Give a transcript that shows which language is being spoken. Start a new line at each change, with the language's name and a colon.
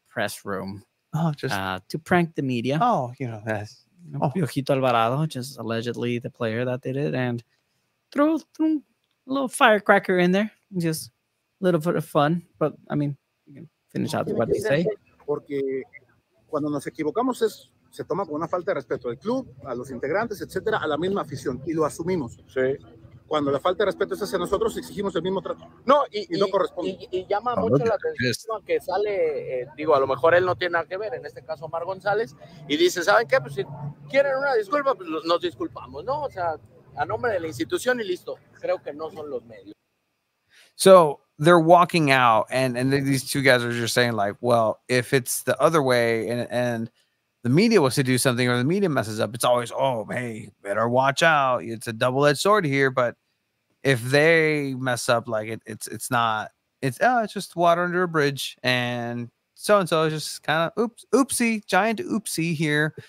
English: Press room. Oh, just to prank the media. Oh, you know, that's Piojito Alvarado, just allegedly the player that did it, and threw a little firecracker in there. Just a little bit of fun. But I mean, you can finish out what they say.
Spanish: porque cuando nos equivocamos se toma con una falta de respeto al club, a los integrantes, etcétera, a la misma afición y lo asumimos. Sí. Cuando la falta de respeto es hacia nosotros, exigimos el mismo trato. No, y no corresponde. Y llama mucho la atención que sale, digo, a lo mejor él no tiene nada que ver, en este caso Omar González, y dice, ¿saben qué? Pues si quieren una disculpa, pues nos disculpamos, ¿no? O sea, a nombre de la institución y listo. Creo que no son los medios.
English: So they're walking out, and these two guys are just saying, like, well, if it's the other way and the media was to do something or the media messes up, it's always, oh, hey, better watch out. It's a double-edged sword here. But if they mess up, like it's just water under a bridge, and so is just kind of oopsie, giant oopsie here.